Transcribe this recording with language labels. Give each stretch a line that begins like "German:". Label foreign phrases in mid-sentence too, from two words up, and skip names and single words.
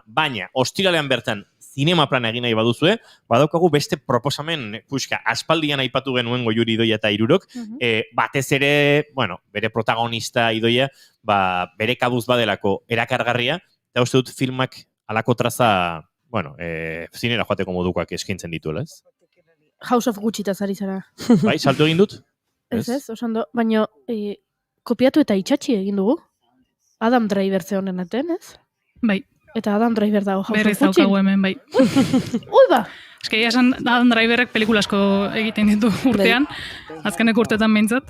Basque: Baina, ostiralean bertan, zinema plana egin nahi baduzue, badaukagu beste proposamen, aspaldian aipatu genuen Goiuri Idoia eta Hirurok, batez ere, bueno, bere protagonista Idoia, bere kabuz badelako erakargarria, eta uste dut filmak alako traza, bueno, zinera joateko modukoak eskaintzen dituela, ez? House of Gucci ari zara. Bai, salto egin dut? Ez, osando, baina kopiatu eta itxatxi egin dugu. Adam Driver ze honen aten, ez? Bai. Eta Adam Driver dago House of Gucci. Berriz daukagu hemen, bai. Ui ba! Eski esan Adam Driverrek pelikula asko egiten ditu urtean, azkeneko urtetan behintzat.